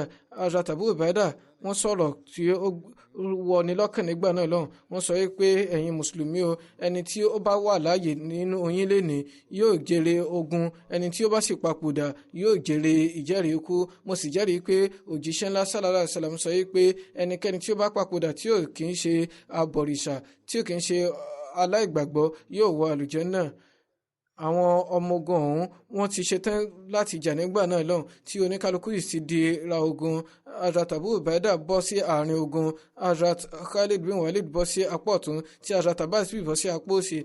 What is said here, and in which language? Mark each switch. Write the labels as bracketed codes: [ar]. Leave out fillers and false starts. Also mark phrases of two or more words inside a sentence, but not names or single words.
[yo] Hazrat Abu Ubaida wọ́n sọ̀rọ̀ tí ó wọni lọ́kàn nígbà náà lọ́hùn. Wọ́n sọ pé ẹ̀yin mùsùlùmí o, ẹni tí ó bá wà láàyè nínú yín lénìí yóò jèrè ogun, ẹni tí ó bá sì papòdà yóò jèrè ìjẹ́rìí ikú. Mo sì jẹ́rìí pé òjíṣẹ́ ńlá [ar] صلى الله عليه وسلم [yo] sọ pé ẹnikẹ́ni tí ó bá papòdà tí ò kì í ṣe abọ̀rìṣà, tí ò kì í ṣe aláìgbàgbọ́ yóò wọ àlùjánnà. Àwọn ọmọ ogun ọ̀hún wọ́n ti ṣetán láti jà nígbà náà lọ́hùn, tí oníkálukú yìí ti di ra ogun. Hazrat Abu Ubaida bọ́ sí àárín ogun, Hazrat Khalid bin Walid bọ́ sí apá ọ̀tún, tí Hazrat Abbas sì bọ́ sí apá òsì.